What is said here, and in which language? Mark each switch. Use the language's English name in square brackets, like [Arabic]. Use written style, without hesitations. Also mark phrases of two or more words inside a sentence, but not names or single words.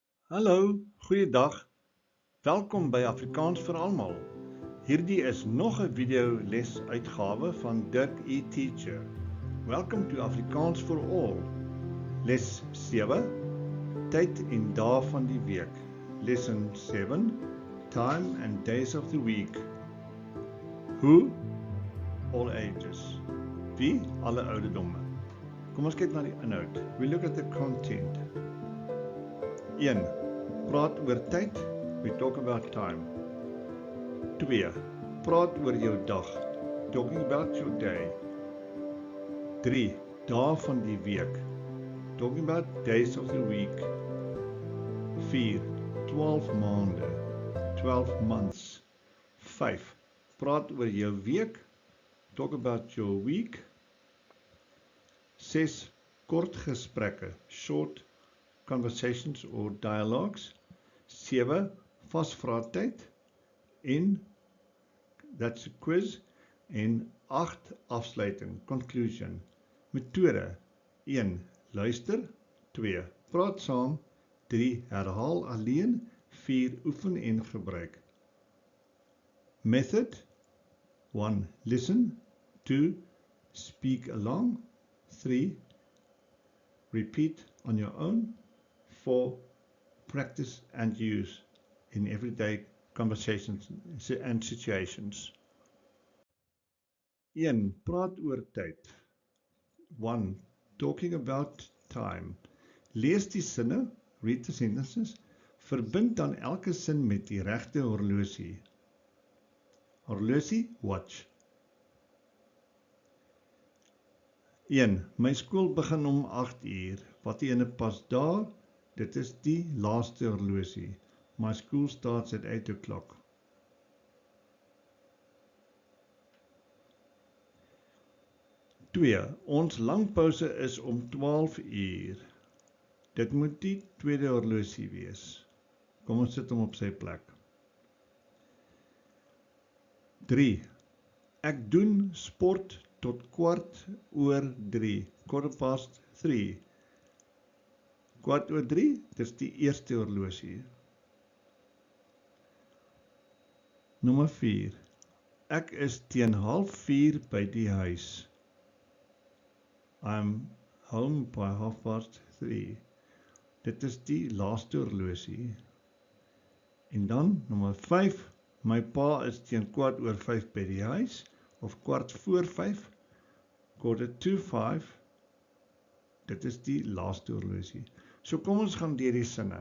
[Afrikaans] Hallo, goeiedag. Welkom by Afrikaans vir almal. Hierdie is nog 'n video les uitgawe van Dirk E Teacher. [English] Welcome to Afrikaans for All. [Afrikaans] Les 7, tyd en dae van die week. [English] Lesson 7, time and days of the week. Who? All ages. [Afrikaans] Wie? Alle ouderdomme. Kom ons kyk na die inhoud. [English] We look at the content. 1. [Afrikaans] Praat oor tyd. [English] We talk about time. 2. [Afrikaans] Praat oor jou dag. [English] Talking about your day. 3. [Afrikaans] Dae van die week. [English] Talking about days of the week. [Afrikaans] 4. 12 maande. [English] 12 months. [Afrikaans] 5. Praat oor jou week. [English] Talk about your week. 6. [Afrikaans] Kort gesprekke. [English] Short conversations or dialogues. 7. [Afrikaans] Vasvraatyd en [English] that's a quiz. [Afrikaans] En 8. Afsluiting, conclusion. Metode. 1. Luister. 2. Praat saam. 3. Herhaal alleen. 4. Oefen en gebruik. [English] Method. 1. Listen. 2. Speak along. 3. Repeat on your own. 4. Practice and use in everyday conversations and situations. 1. [Afrikaans] Praat oor tyd. 1. [English] Talking about time. [Afrikaans] Lees die sinne, [English] read the sentences, [Afrikaans] verbind dan elke sin met die regte horlosie. Horlosie, watch. 1. My skool begin om 8 uur. Wat die ene pas daar? Dit is die laaste horlosie. [English] My school starts at 8 o'clock. 2. [Afrikaans] Ons langpouse is om 12 uur. Dit moet die tweede horlosie wees. Kom ons sit hom op sy plek. 3. Ek doen sport tot 3:15. 3:15. 3:15, dis die eerste horlosie. Nommer 4. Ek is teen 3:30 by die huis. [English] I'm home by 3:30. [Afrikaans] Dit is die laaste horlosie. En dan, nommer 5. My pa is teen 4:15 by die huis, of 4:45, 4:45. Dit is die laaste horlosie. So kom ons gaan deur die sinne.